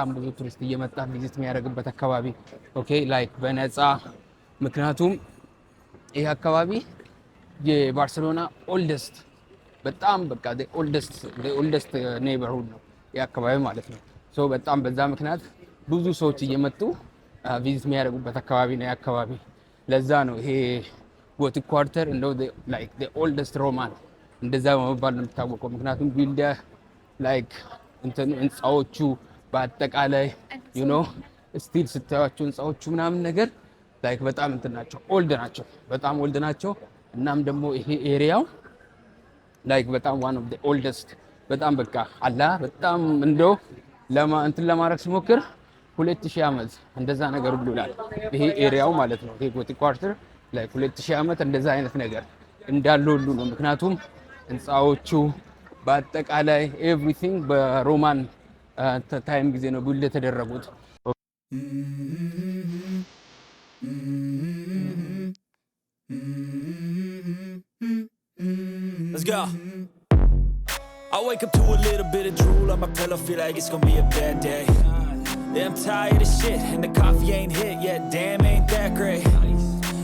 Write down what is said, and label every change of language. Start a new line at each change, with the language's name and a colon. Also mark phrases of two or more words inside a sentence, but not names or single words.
Amharic: ብዙ ቱሪስት እየመጣ ቪዚት የሚያደርግበት አካባቢ
English: okay like
Amharic: በነፃ። ምክንያቱም ይሄ አካባቢ የባርሴሎና ኦልደስት በጣም በቃ
English: oldest neighborhood
Amharic: ነው ይሄ አካባቢ ማለት ነው። ሶ በጣም በዛ ምክንያት ብዙ ሰዎች እየመጡ ቪዚት የሚያደርጉበት አካባቢ ነው አካባቢ። ለዛ ነው ይሄ ጎቲክ ኳርተር እንደው ላይክ
English: the oldest roman
Amharic: እንደዛ በመባል ነው የሚታወቀው። ምክንያቱም
English: build like
Amharic: ህንፃዎቹ በአጠቃላይ ስቲል ስታዩቸው ህንፃዎቹ ምናምን ነገር ላይክ በጣም ናቸው በጣም ኦልድ ናቸው። እናም ደግሞ ይሄ ኤሪያው ላይክ በጣም
English: one of the oldest
Amharic: በጣም በቃ አላ በጣም እንደው ለማድረግ ሲሞክር 2000 ዓመት እንደዛ ነገር ብሎ ይላል ይሄ ኤሪያው ማለት ነው። ይሄ ጎቲክ ኳርተር ላይ 2000 ዓመት እንደዛ አይነት ነገር እንዳለው ሁሉ ነው። ምክንያቱም ህንፃዎቹ በአጠቃላይ ኤቭሪቲንግ በሮማን ታይም ጊዜ ነው ቢልድ የተደረጉት።
English: Let's go. I wake up to a little bit of drool on my pillow, feel like it's gonna be a bad day. Yeah, I'm tired of shit and the coffee ain't hit yet, damn ain't that great.